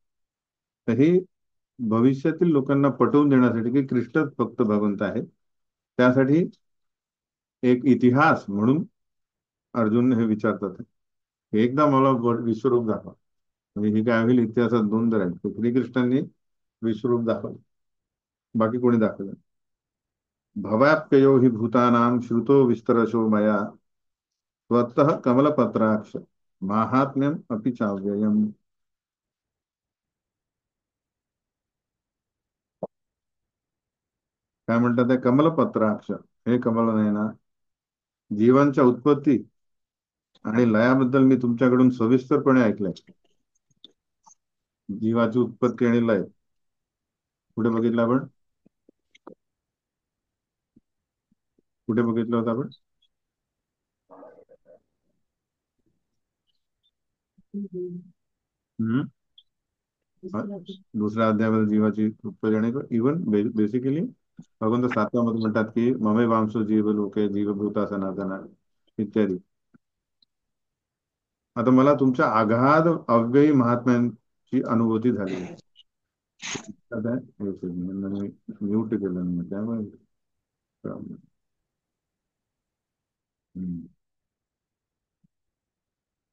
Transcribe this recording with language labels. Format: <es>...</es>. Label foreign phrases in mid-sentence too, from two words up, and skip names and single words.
<mr>तर ही भविष्यातील लोकांना पटवून देण्यासाठी की कृष्णच फक्त भगवंत आहे, त्यासाठी एक इतिहास म्हणून अर्जुन हे विचारतात की एकदा मला विश्वरूप दाखवा. म्हणजे ही काय होईल, इतिहासात दोन दर आहेत. श्रीकृष्णांनी विश्वरूप दाखवलं, बाकी कोणी दाखवलं.</mr> <sa>भवाप्ययो हि भूतानां श्रुतो विस्तरशो मया स्वतः कमलपत्राक्ष माहात्म्यम अपि चाव्ययम्.</sa> <mr>काय म्हणतात ते कमलपत्राक्ष, हे कमल नयना, जीवांच्या उत्पत्ती आणि लयाबद्दल मी तुमच्याकडून सविस्तरपणे ऐकलंय. जीवाची उत्पत्ती आणि लय कुठे बघितलं आपण? कुठे बघितलं होतं आपण? हम्म. दुसऱ्या अध्यायामध्ये जीवाची उत्पत्ती आणि</mr> <en>even basically</en> <mr>भगवंत 7व्या मध्ये म्हणतात की</mr> <sa>ममे वांशो जीव लोके जीवभूता सनातना</sa> <mr>इत्यादी. आता मला तुमच्या आघाद अव्ययी महात्म्यांची अनुभूती झाली. आता एक second, मी म्यूट केलं मी त्यामुळे हम्म.</mr>